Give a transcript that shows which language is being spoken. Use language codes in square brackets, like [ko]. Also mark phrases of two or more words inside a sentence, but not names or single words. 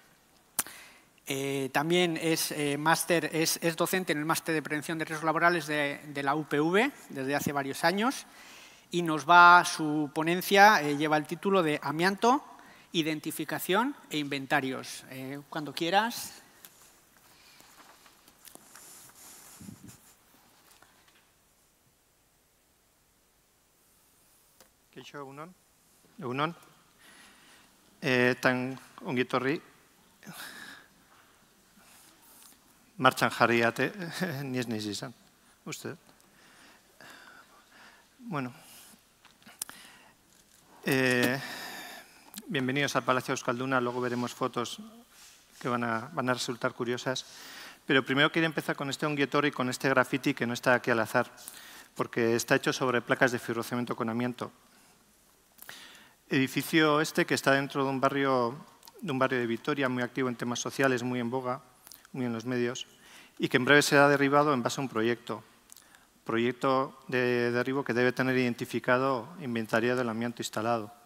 [es] También es docente en el máster de prevención de riesgos laborales de la UPV desde hace varios años y su ponencia lleva el título de Amianto, Identificación e Inventarios. Cuando quieras. [eu] Kaixo, egunon. Tan ongi etorri. Martxan jarri ate, ni ez naiz izan, uste. [es] Bueno. Bienvenidos al Palacio Euskalduna, luego veremos fotos que van a resultar curiosas. Pero primero quiero empezar con este [eu] ongi etorri, [es] con este graffiti que no está aquí al azar, porque está hecho sobre placas de fibrocemento con amianto. Edificio que está dentro de un barrio de Vitoria, muy activo en temas sociales, muy en boga, muy en los medios, y que en breve será derribado en base a un proyecto de derribo que debe tener identificado e inventariado el amianto instalado.